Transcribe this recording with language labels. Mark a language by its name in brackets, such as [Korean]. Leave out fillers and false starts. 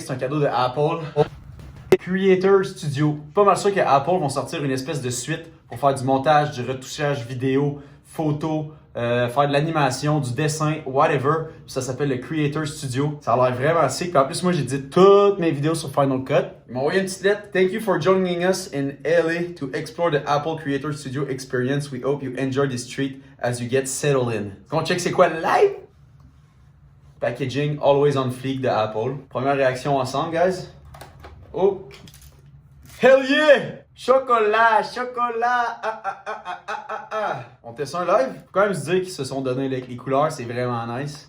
[French] C'est un cadeau de Apple. Creator Studio. Pas mal sûr que Apple vont sortir une espèce de suite pour faire du montage, du retouchage vidéo, photo, faire de l'animation, du dessin, whatever. Ça s'appelle le Creator Studio. Ça a l'air vraiment sick. Puis en plus, moi, j'ai dit toutes mes vidéos sur Final Cut. Ils m'ont envoyé une petite lettre. [English] Thank you for joining us in LA to explore the Apple Creator Studio experience. We hope you enjoy this treat as you get settled in. [French] On check c'est quoi le live? [English] Packaging always on fleek [French] de Apple. Première réaction ensemble, guys. [English] Oh! Hell yeah! Chocolat! Chocolat! Ah, ah, ah, ah, ah, ah, ah! [French] On teste un live? Faut quand même se dire qu'ils se sont donné les couleurs, c'est vraiment nice.